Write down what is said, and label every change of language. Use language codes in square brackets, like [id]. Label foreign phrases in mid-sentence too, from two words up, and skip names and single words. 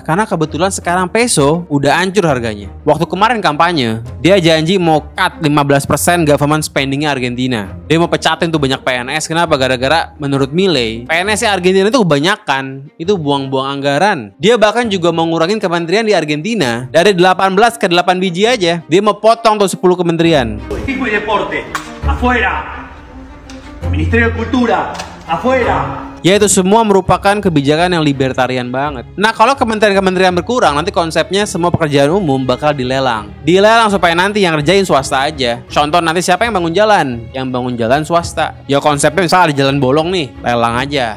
[id] Karena kebetulan sekarang peso udah hancur harganya. Waktu kemarin kampanye, dia janji mau [en] cut 15% government spendingnya [id] Argentina. Dia mau pecatin tuh banyak PNS. Kenapa? Gara-gara menurut Milei, PNS Argentina itu kebanyakan. Itu buang-buang anggaran. Dia bahkan juga mau ngurangin kementerian di Argentina dari 18 ke 8 biji aja. Dia mau potong tuh 10 kementerian. [es] Turismo y deporte, afuera. Ministerio de Cultura, afuera. [id] Ya itu semua merupakan kebijakan yang libertarian banget. Nah kalau kementerian-kementerian berkurang, nanti konsepnya semua pekerjaan umum bakal dilelang. Dilelang supaya nanti yang ngerjain swasta aja. Contoh nanti siapa yang bangun jalan? Yang bangun jalan swasta. Ya konsepnya misalnya ada jalan bolong nih, lelang aja.